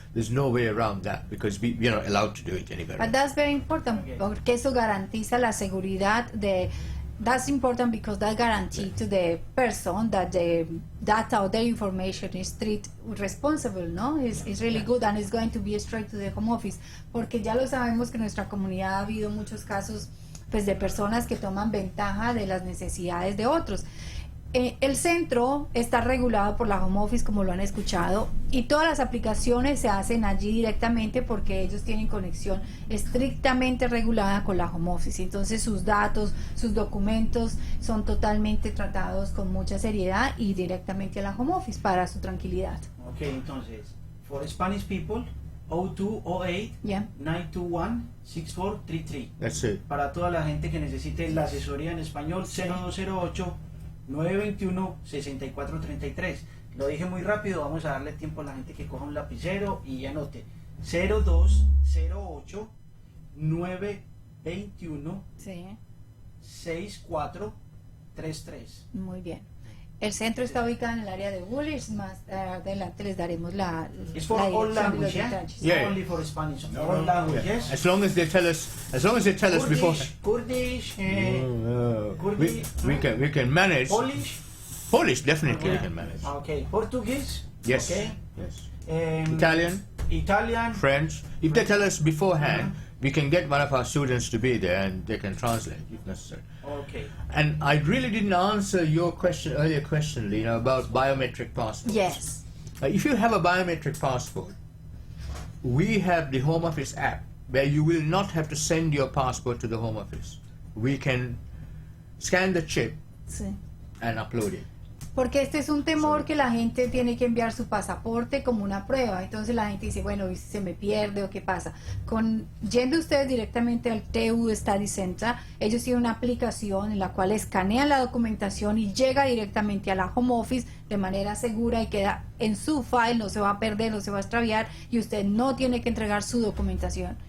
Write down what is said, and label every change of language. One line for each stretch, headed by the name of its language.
English: There's no way around that because we are not allowed to do it anywhere. But that's very important
Spanish: porque eso garantiza la seguridad de.
English: That's important because that guarantees to the person that the data or their information is treated responsible, no? It's really good and it's going to be straight to the home office.
Spanish: Porque ya lo sabemos que en nuestra comunidad ha habido muchos casos pues de personas que toman ventaja de las necesidades de otros. El centro está regulado por la Home Office, como lo han escuchado, y todas las aplicaciones se hacen allí directamente porque ellos tienen conexión estrictamente regulada con la Home Office. Entonces sus datos, sus documentos son totalmente tratados con mucha seriedad y directamente a la Home Office para su tranquilidad.
English: Ok,
Spanish: entonces,
English: for Spanish people, 0208 Yeah. 921 6433. That's it.
Spanish: Para toda la gente que necesite la asesoría en español, 0208 921 6433. Lo dije muy rápido, vamos a darle tiempo a la gente que coja un lapicero y anote 0208 921 Sí, 6433. muy bien. El centro está ubicado en el área de Woolwich, más adelante les daremos la
English: It's for
Spanish: la
English: all
Spanish: dirección de los
English: language, yeah?
Spanish: detalles.
English: Yeah. Not only for Spanish, all languages. As long as they tell us before. Kurdish, We can manage. Polish, Definitely we can manage. okay, Portuguese, Yes. okay, Yes. Italian, French. If they tell us beforehand, we can get one of our students to be there and they can translate if necessary. okay. And I really didn't answer your earlier question, Lena, about biometric passports. Yes. If you have a biometric passport, we have the Home Office app where you will not have to send your passport to the Home Office. We can scan the chip
Spanish: Sí.
English: and upload it.
Spanish: Porque este es un temor que la gente tiene que enviar su pasaporte como una prueba. Entonces la gente dice, bueno, ¿y si se me pierde o qué pasa? Yendo ustedes directamente al TU Study Center, ellos tienen una aplicación en la cual escanean la documentación y llega directamente a la Home Office de manera segura y queda en su file, no se va a perder, no se va a extraviar y usted no tiene que entregar su documentación.